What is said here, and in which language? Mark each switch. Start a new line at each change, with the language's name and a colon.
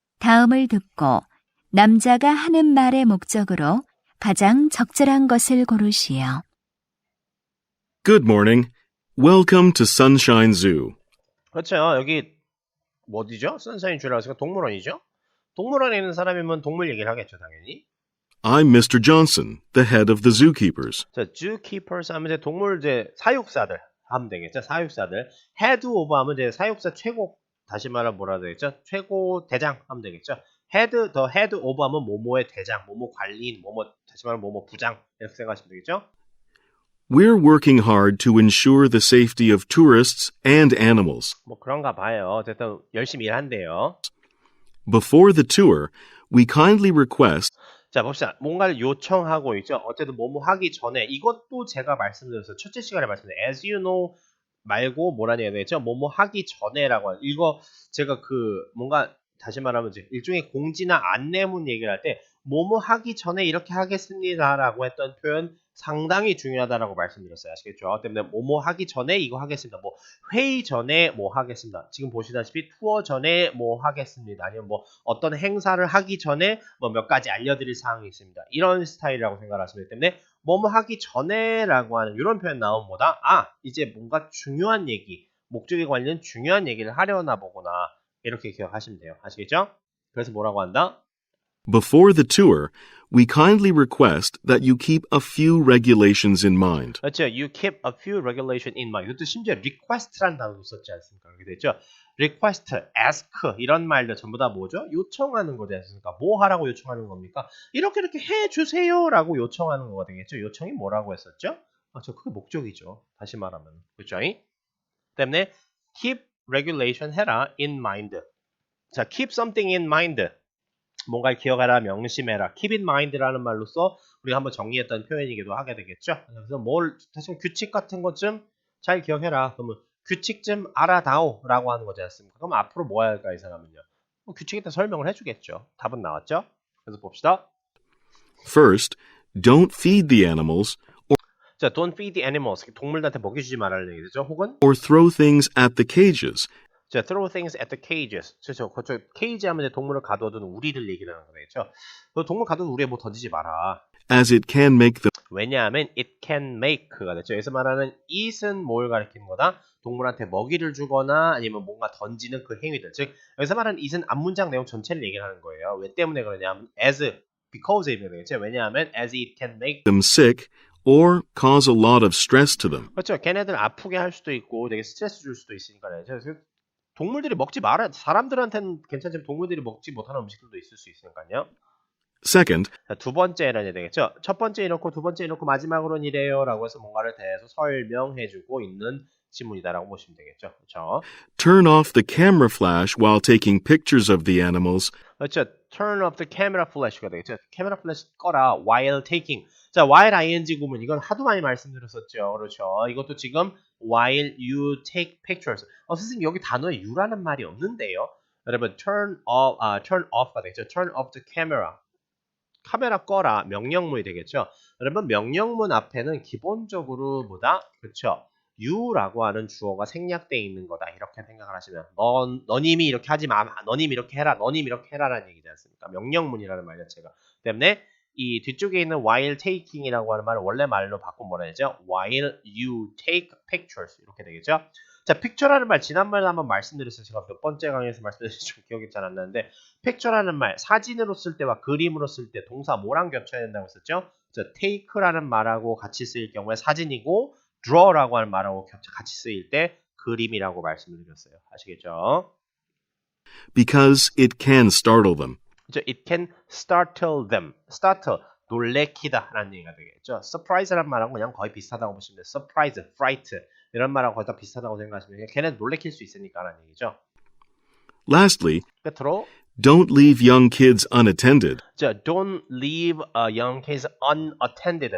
Korean: 다음을 듣고 남자가 하는 말의 목적으로 가장 적절한 것을 고르시오.
English: Good morning. Welcome to Sunshine Zoo.
Korean: 그렇죠. 여기 어디죠? 선샤인 주라고 해서 동물원이죠? 동물원에 있는 사람이면 동물 얘기를 하겠죠, 당연히.
English: I'm Mr. Johnson, the head of the zookeepers.
Korean: 자, zookeepers 하면 이제 동물 사육사들 하면 되겠죠. 사육사들.
English: head of
Korean: 하면 이제 사육사 최고, 다시 말하면 뭐라 되겠죠? 최고 대장 하면 되겠죠.
English: the head of
Korean: 하면 뭐뭐의 대장, 뭐뭐 관리인, 뭐뭐 다시 말하면 뭐뭐 부장 이렇게 생각하시면 되겠죠.
English: We're working hard to ensure the safety of tourists and animals.
Korean: 뭐 그런가 봐요. 어쨌든 열심히 일한대요.
English: Before the tour, we kindly request
Korean: 자, 봅시다. 뭔가를 요청하고 있죠. 어쨌든 뭐뭐 하기 전에 이것도 제가 말씀드렸어요. 첫째 시간에 말씀드렸어요.
English: As you know
Korean: 말고 뭐라는 얘기가 되겠죠. 뭐뭐 하기 전에라고 하는 이거 제가 뭔가 다시 말하면 이제 일종의 공지나 안내문 얘기를 할 때 뭐뭐 하기 전에 이렇게 하겠습니다라고 했던 표현 상당히 중요하다라고 말씀드렸어요. 아시겠죠? 때문에 뭐뭐 하기 전에 이거 하겠습니다. 뭐 회의 전에 뭐 하겠습니다. 지금 보시다시피 투어 전에 뭐 하겠습니다. 아니면 뭐 어떤 행사를 하기 전에 뭐 몇 가지 알려드릴 사항이 있습니다. 이런 스타일이라고 생각하시면 되기 때문에 뭐뭐 하기 전에라고 하는 이런 표현 나오면 뭐다? 이제 뭔가 중요한 얘기, 목적에 관련 중요한 얘기를 하려나 보구나. 이렇게 기억하시면 돼요. 아시겠죠? 그래서 뭐라고 한다?
English: Before the tour, we kindly request that you keep a few regulations in mind.
Korean: 그렇죠.
English: You keep a few regulations in mind.
Korean: 이것도 심지어 request라는 단어도 썼지 않습니까? 그렇게 되죠. request, ask 이런 말들 전부 다 뭐죠? 요청하는 거지 않습니까? 뭐 하라고 요청하는 겁니까? 이렇게 해주세요라고 요청하는 거가 되겠죠. 요청이 뭐라고 했었죠? 그게 목적이죠. 다시 말하면. 그렇죠?
English: 때문에 keep regulation 해라 in mind. 자, keep something in mind.
Korean: 뭔가를 기억하라, 명심해라.
English: keep in mind
Korean: 라는 말로써 우리가 한번 정리했던 표현이기도 하게 되겠죠. 그래서 사실 규칙 같은 것 좀 잘 기억해라. 그러면 규칙 좀 알아다오라고 하는 거지 않습니까? 그럼 앞으로 뭐 해야 할까 이 사람은요? 규칙에 대해 설명을 해주겠죠. 답은 나왔죠? 그래서 봅시다.
English: First, don't feed the animals 자, don't feed the animals.
Korean: 동물들한테 먹여주지 말라는 얘기죠. 혹은
English: or throw things at the cages. 자, throw things at the cages.
Korean: 그렇죠. 그쪽 케이지 하면 이제 동물을 가둬둔 우리를 얘기를 하는 거겠죠. 동물 가둬둔 우리에 뭐 던지지 마라.
English: as it can make them
Korean: 왜냐하면
English: it can make
Korean: 가 됐죠. 여기서 말하는 it은 뭘 가리키는 거다? 동물한테 먹이를 주거나 아니면 뭔가 던지는 그 행위들. 즉 여기서 말하는 it은 앞문장 내용 전체를 얘기하는 거예요. 왜 때문에 그러냐면 because 되겠죠. 왜냐하면
English: as it can make sick or cause a lot of stress to them.
Korean: 그렇죠. 걔네들 아프게 할 수도 있고 되게 스트레스 줄 수도 있으니까요. 그래서 동물들이 먹지 말아. 사람들한테는 괜찮지만 동물들이 먹지 못하는 음식들도 있을 수 있으니까요.
English: Second,
Korean: 자, 두 번째는 되겠죠. 첫 번째 이렇고 두 번째 이렇고 마지막으로는 이래요라고 해서 뭔가를 대해서 설명해주고 있는 지문이다라고 보시면 되겠죠. 그렇죠.
English: turn off the camera flash while taking pictures of the animals
Korean: 그렇죠.
English: Turn off the camera flash가 되겠죠.
Korean: 카메라 플래시 꺼라
English: while taking.
Korean: 자, while ing 구문 이건 하도 많이 말씀드렸었죠. 그렇죠. 이것도 지금
English: while you take pictures.
Korean: 선생님 여기 단어에 you라는 말이 없는데요. 여러분 turn off가 되겠죠.
English: Turn off the camera.
Korean: 카메라 꺼라 명령문이 되겠죠. 여러분 명령문 앞에는 기본적으로 뭐다? 그렇죠. you라고 하는 주어가 생략되어 있는 거다. 이렇게 생각을 하시면 너님이 이렇게 하지 마. 너님 이렇게 해라. 너님 이렇게 해라라는 얘기지 않습니까? 명령문이라는 말 자체가. 때문에 이 뒤쪽에 있는
English: while taking
Korean: 이라고 하는 말을 원래 말로 바꾸면 뭐라 되죠?
English: while you take pictures 이렇게 되겠죠.
Korean: 자, picture라는 말 지난번에 한번 말씀드렸어요. 제가 몇 번째 강의에서 말씀드렸는지 좀 기억이 잘 안 나는데 picture라는 말 사진으로 쓸 때와 그림으로 쓸 때 동사 뭐랑 겹쳐야 된다고 했었죠? 자, take라는 말하고 같이 쓰일 경우에 사진이고 draw라고 하는 말하고 같이 쓰일 때 그림이라고 말씀을 드렸어요. 아시겠죠?
English: because it can startle them.
Korean: 그렇죠?
English: It can startle them.
Korean: startle, 놀래키다 라는 얘기가 되겠죠. surprise라는 말하고 그냥 거의 비슷하다고 보시면 돼요. surprise, fright 이런 말하고 거의 다 비슷하다고 생각하시면 돼요. 걔네 놀래킬 수 있으니까 라는 얘기죠.
English: Lastly,
Korean: 끝으로
English: don't leave young kids unattended. 자, don't leave a young kids unattended.